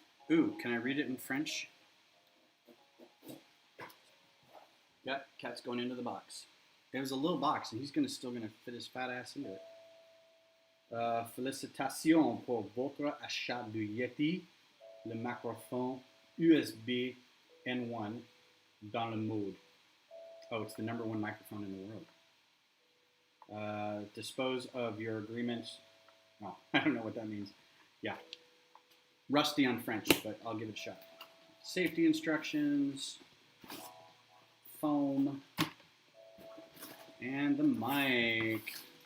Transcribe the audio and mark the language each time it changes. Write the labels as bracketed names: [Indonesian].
[English] Ooh, can I read it in French? Yep, cat's going into the box. It was a little box, and he's still gonna fit his fat ass into it. [French] Félicitations pour votre achat du Yeti, le microphone USB N1 dans le monde. [English] Oh, it's the #1 microphone in the world. Dispose of your agreement. Oh, I don't know what that means. Yeah. Rusty on French, but I'll give it a shot. Safety instructions, foam, and the mic.